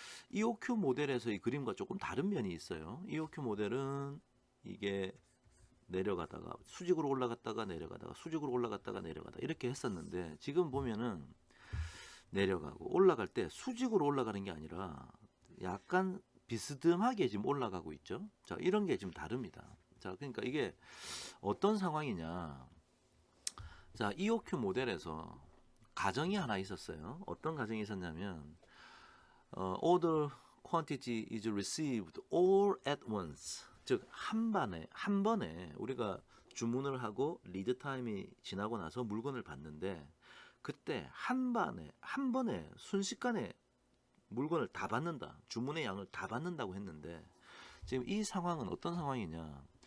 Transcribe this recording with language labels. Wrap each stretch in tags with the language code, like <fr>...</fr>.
<ko>EOQ 모델에서 이 그림과 조금 다른 면이 있어요. EOQ 모델은 이게 내려가다가 수직으로 올라갔다가 내려가다가 수직으로 올라갔다가 내려가다 이렇게 했었는데 지금 보면은 내려가고 올라갈 때 수직으로 올라가는 게 아니라 약간 비스듬하게 지금 올라가고 있죠. 자, 이런 게 지금 다릅니다. 자, 그러니까 이게 어떤 상황이냐. 자, EOQ 모델에서 가정이 하나 있었어요. 어떤 가정이 있었냐면</ko> <en>order quantity is received all at once.</en> <ko>즉 한 번에 우리가 주문을 하고 리드 타임이 지나고 나서 물건을 받는데 그때 한 번에 순식간에 물건을 다 받는다. 주문의 양을 다 받는다고 했는데 지금 이 상황은 어떤 상황이냐?</ko>